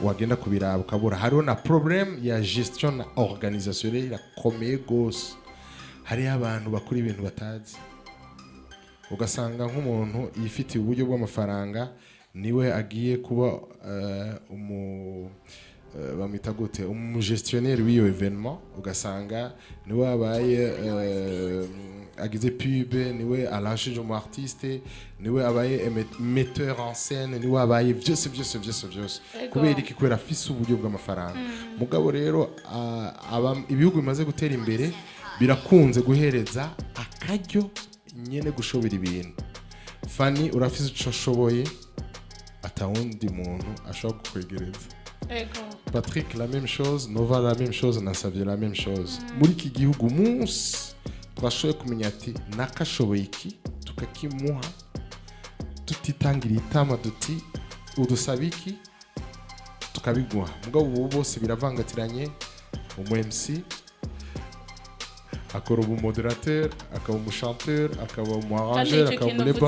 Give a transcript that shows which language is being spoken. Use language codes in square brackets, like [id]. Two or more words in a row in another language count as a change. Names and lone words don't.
[rn] wagenda kubiraba ukabura hariho na problem ya gestion na organisation irakomeye gose hari abantu bakora ibintu batazi ugasanga nk'umuntu yifitiye uburyo bw'amafaranga niwe agiye kuba bamwita gute umugestionnaire w'iyo evenement ugasanga niwe abaye agize pub niwe arrangé mu artiste niwe abaye [fr] metteur en scène [rn] niwe abaye byose kubera iki kwera afise uburyo bw'amafaranga mugabo rero ibihugu bimaze gutera imbere birakunze guhereza akaryo nyene gushobora ibintu Fanny urafise ico ashoboye atawundi muntu ashobora kukwegereza Patrick [fr] la même chose [rn] Nova [fr] la même chose [rn] na Savio [fr] la même chose [rn] muri iki gihugu umunsi twashoboye kumenya ati nakashoboye iki tukakimuha tutitangira itama duti udusaba iki tukabiguha mugabo ubu bose biravangatiranye umu MC akora ubu moderateur akaba umu chanteur akaba umu arrangeur akaba umu leba